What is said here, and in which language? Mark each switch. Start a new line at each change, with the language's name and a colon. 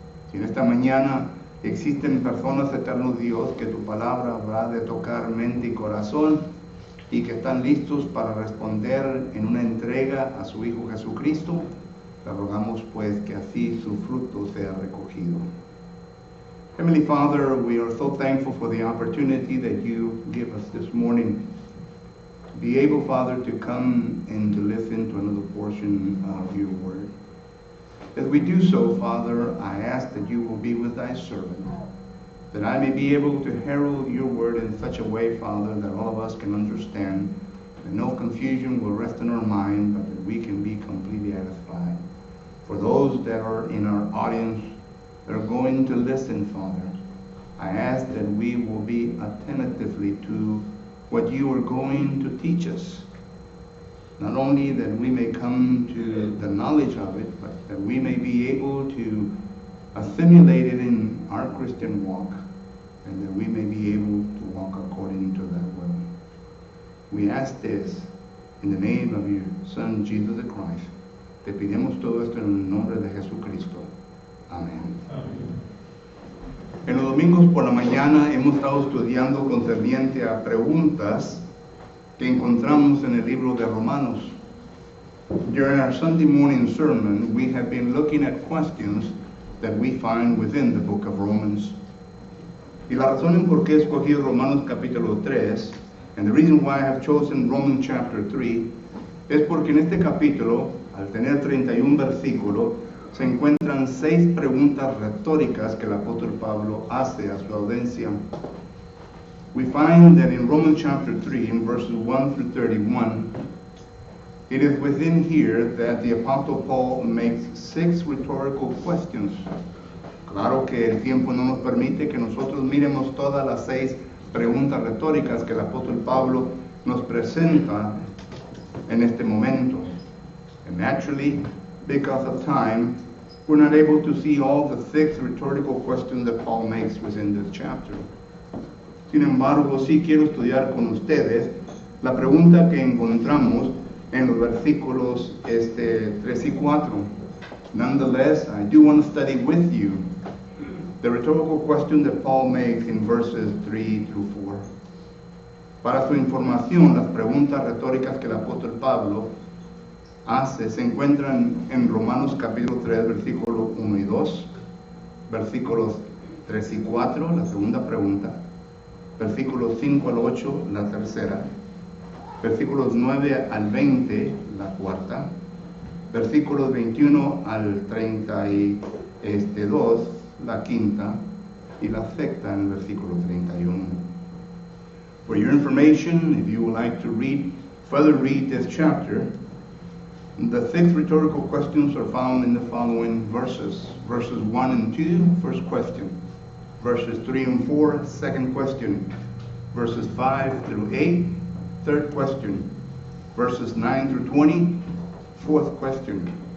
Spanish: Si en esta mañana existen personas, eterno Dios, que tu palabra habrá de tocar mente y corazón y que están listos para responder en una entrega a su Hijo Jesucristo, le rogamos pues que así su fruto sea recogido.
English: Heavenly Father, we are so thankful for the opportunity that you give us this morning. Be able, Father, to come and to listen to another portion of your word. As we do so, Father, I ask that you will be with thy servant, that I may be able to herald your word in such a way, Father, that all of us can understand, that no confusion will rest in our mind, but that we can be completely edified. For those that are in our audience that are going to listen, Father, I ask that we will be attentively to what you are going to teach us. Not only that we may come to the knowledge of it, but that we may be able to assimilate it in our Christian walk, and that we may be able to walk according to that will. We ask this in the name of your Son, Jesus the Christ.
Spanish: Te pedimos todo esto en el nombre de Jesucristo. Amén. En los domingos por la mañana hemos estado estudiando concerniente a preguntas que encontramos en el libro de Romanos.
English: During our Sunday morning sermon, we have been looking at questions that we find within the book of Romans.
Spanish: Y la razón en por qué he escogido Romanos capítulo 3,
English: and the reason why I have chosen Romans chapter 3,
Spanish: es porque en este capítulo, al tener 31 versículos, se encuentran 6 preguntas retóricas que el apóstol Pablo hace a su audiencia.
English: We find that in Romans chapter 3, in verses 1 through 31, it is within here that the apostle Paul makes 6 rhetorical questions.
Spanish: Claro que el tiempo no nos permite que nosotros miremos todas las 6 preguntas retóricas que el apóstol Pablo nos presenta en este momento.
English: And naturally, because of time, we're not able to see all the 6 rhetorical questions that Paul makes within this chapter.
Spanish: Sin embargo, sí quiero estudiar con ustedes la pregunta que encontramos en los versículos 3 y 4.
English: Nonetheless, I do want to study with you the rhetorical question that Paul makes in verses 3 through 4.
Spanish: Para su información, las preguntas retóricas que el apóstol Pablo hace se encuentran en Romanos capítulo 3, versículos 1 y 2, versículos 3 y 4, la segunda pregunta, versículos 5 al 8, la tercera, versículos 9 al 20, la cuarta, versículos 21 al 32, la quinta, y la sexta en el versículo 31.
English: For your information, if you would like to further read this chapter, the 6 rhetorical questions are found in the following verses. Verses 1 and 2, first question. Verses 3 and 4, second question. Verses 5 through 8, third question. Verses 9 through 20, fourth question.